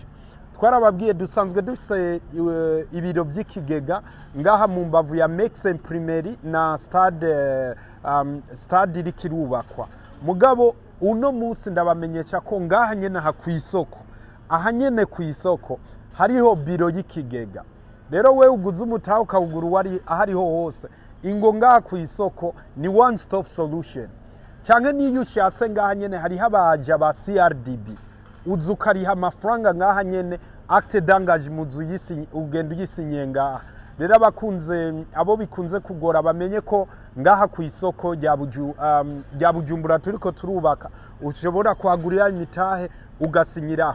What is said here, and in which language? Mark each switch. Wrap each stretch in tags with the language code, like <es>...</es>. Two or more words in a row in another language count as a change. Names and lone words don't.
<rn>Twarababwiye dusanzwe dufise ibiro by'ikigega ngaha mu mbavu ya Mexe Primary na stade iri kirubakwa. Mugabo uno munsi ndabamenyesha ko ngaha nyene kwisoko, aha nyene kwisoko hariho biro y'ikigega. Rero we uguze umutahe ukawugura wari ahariho hose, ingo ngaha kwisoko ni</rn> <en>one stop solution.</en> <rn>Canke niyo ushatse ngaha nyene hariho abaja ba CRDB uzukariha amafaranga ngaha nyene</rn> <fr>acte d'engagement</fr> <rn>ugenda uyisinye ngaha. Rero abo bikunze kugora bamenye ko ngaha ku isoko rya Bujumbura turiko turubaka ushobora kuhagurira imitahe ugasinyiraho.</rn>